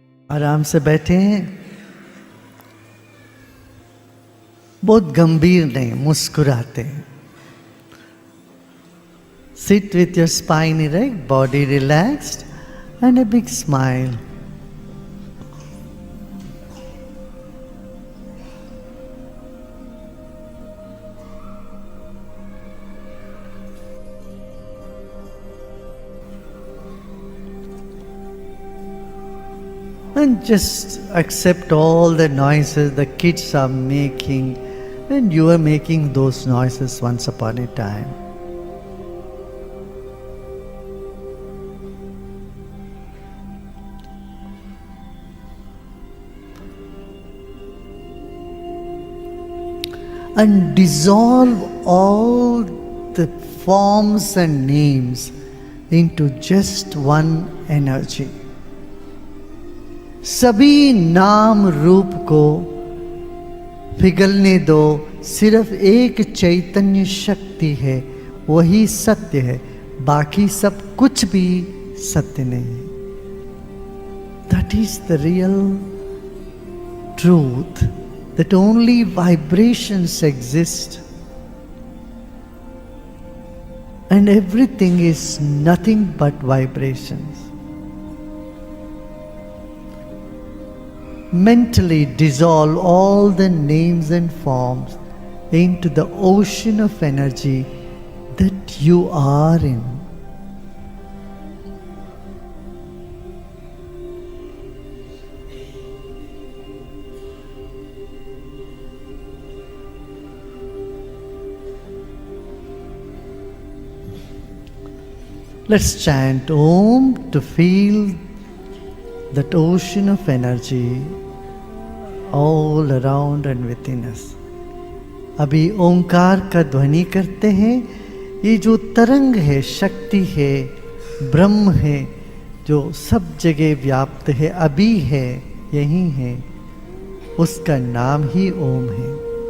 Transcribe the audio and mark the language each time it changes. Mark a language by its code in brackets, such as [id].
[hi] आराम से बैठे हैं, बहुत गंभीर नहीं, मुस्कुराते हैं. [en] Sit with your spine erect, body relaxed, and a big smile. And just accept all the noises the kids are making, and you are making those noises once upon a time. And dissolve all the forms and names into just one energy. [hi] सभी नाम रूप को पिघलने दो, सिर्फ एक चैतन्य शक्ति है, वही सत्य है, बाकी सब कुछ भी सत्य नहीं है. [en] That is the real truth, that only vibrations exist and everything is nothing but vibrations. Mentally dissolve all the names and forms into the ocean of energy that you are in. Let's chant Om to feel that ocean of energy all around and within us. [hi] अभी ओंकार का ध्वनि करते हैं. ये जो तरंग है, शक्ति है, ब्रह्म है, जो सब जगह व्याप्त है, अभी है, यही है, उसका नाम ही ओम है.